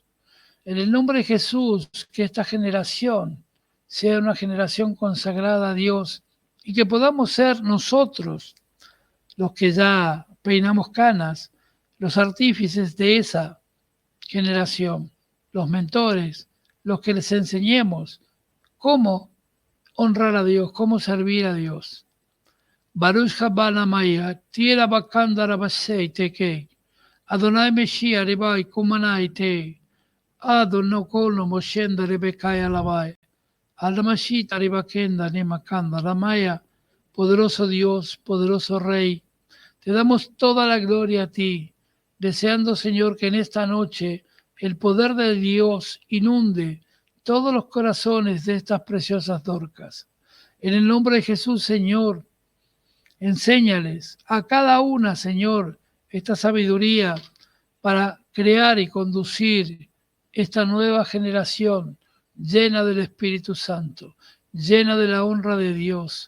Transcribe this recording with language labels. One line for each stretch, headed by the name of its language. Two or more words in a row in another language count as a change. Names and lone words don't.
Spanish: En el nombre de Jesús, que esta generación sea una generación consagrada a Dios y que podamos ser nosotros, los que ya peinamos canas, los artífices de esa generación, los mentores, los que les enseñemos cómo honrar a Dios, cómo servir a Dios. Baruch Habana Maya, Tira Bakandara Basei Teke, Adonai Meshia Ribai Kumanai Te, Adonokolo Moshenda Rebekaya Labai, Aldamashita Ribakenda Nemakanda Ramaya, poderoso Dios, poderoso Rey, te damos toda la gloria a ti, deseando, Señor, que en esta noche el poder de Dios inunde todos los corazones de estas preciosas Dorcas. En el nombre de Jesús, Señor, enséñales a cada una, Señor, esta sabiduría para crear y conducir esta nueva generación llena del Espíritu Santo, llena de la honra de Dios.